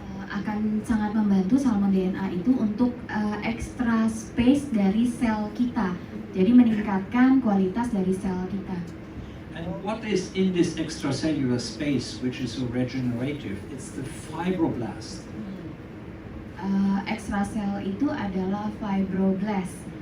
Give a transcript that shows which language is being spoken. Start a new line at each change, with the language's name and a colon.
Indonesian: Akan sangat membantu salmon DNA itu untuk
English: extra space
Indonesian: dari sel kita. Jadi meningkatkan kualitas dari sel kita.
English: And what is in this extracellular space which is so regenerative? It's the fibroblast.
Indonesian: Extrasel itu adalah fibroblast.